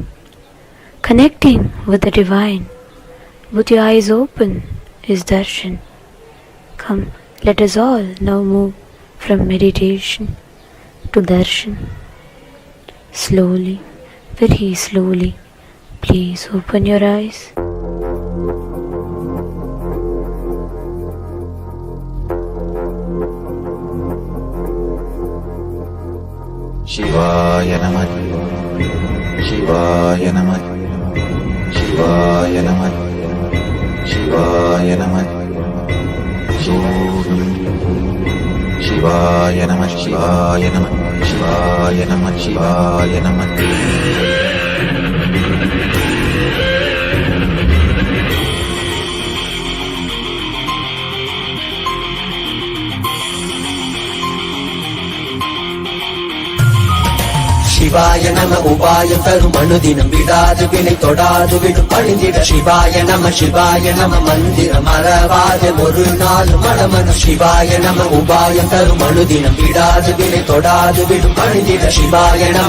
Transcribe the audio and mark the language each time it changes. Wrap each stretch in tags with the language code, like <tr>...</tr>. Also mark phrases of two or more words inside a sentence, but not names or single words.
<en>Connecting with the divine with your eyes open is darshan. Come, let us all now move from meditation to darshan. Slowly, very slowly, please open your eyes.</en> <sa>शिवाय नमः, शिवाय नमः, शिवाय नमः, शिवाय नमः, शिवाय नमः, शिवाय नमः, शिवाय नमः, शिवाय नमः. शिवाय नम</sa> <ta>உபாயம் தரும் அனுதினம் விடாது வினை தொடாது விடும் பணிந்திட</ta> <sa>शिवाय नम</sa> <ta>மந்திரம் மறவாது ஒரு நாள் மனமனு</ta> <sa>शिवाय नम</sa> <ta>உபாயம் தரும் அனுதினம் விடாது வினை தொடாது விடும் பணிந்திட சிவாய நம</ta>